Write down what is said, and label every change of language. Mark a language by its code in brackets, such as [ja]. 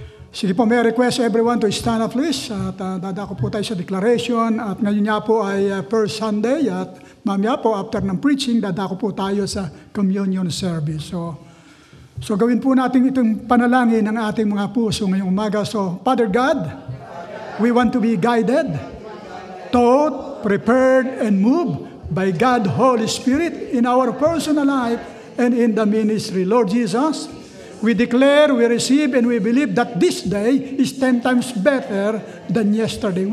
[tl] Sige po, [en] may request everyone to stand up please. [tl] At dadako po tayo sa declaration. At ngayon nga po ay first Sunday. At mamaya po, after ng preaching, dadako po tayo sa communion service. So gawin po natin itong panalangin ng ating mga puso ngayong umaga. [en] So, Father God, we want to be guided, taught, prepared, and moved by God, Holy Spirit, in our personal life and in the ministry. Lord Jesus, we declare, we receive, and we believe that this day is 10 times better than yesterday.